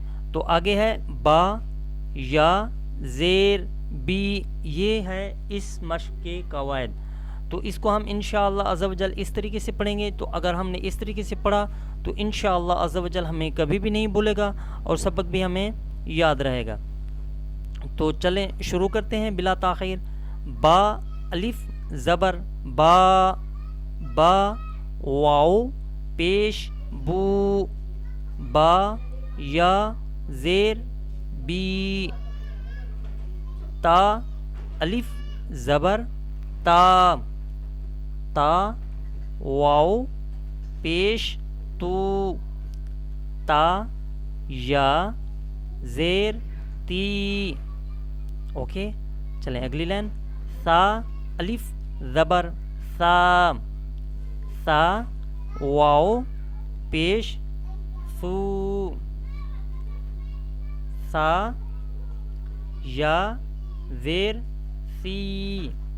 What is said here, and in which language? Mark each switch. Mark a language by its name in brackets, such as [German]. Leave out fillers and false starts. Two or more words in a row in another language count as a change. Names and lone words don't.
[Urdu] تو آگے ہے با یا زیر بی, یہ ہے اس مشق کے قواعد. تو اس کو ہم [Arabic] انشاءاللہ عز و جل [Urdu] اس طریقے سے پڑھیں گے. تو اگر ہم نے اس طریقے سے پڑھا تو [Arabic] انشاءاللہ عز و جل [Urdu] ہمیں کبھی بھی نہیں بھولے گا اور سبق بھی ہمیں یاد رہے گا. تو چلیں شروع کرتے ہیں بلا تاخیر. با الف زبر با, با واو پیش بو, با یا زیر بی, تا الف زبر تا, تا واو پیش تو, تا یا زیر تی. اوکے چلیں اگلی لائن. سا الف زبر سا, سا واو پیش سو, سا یا زیر سی.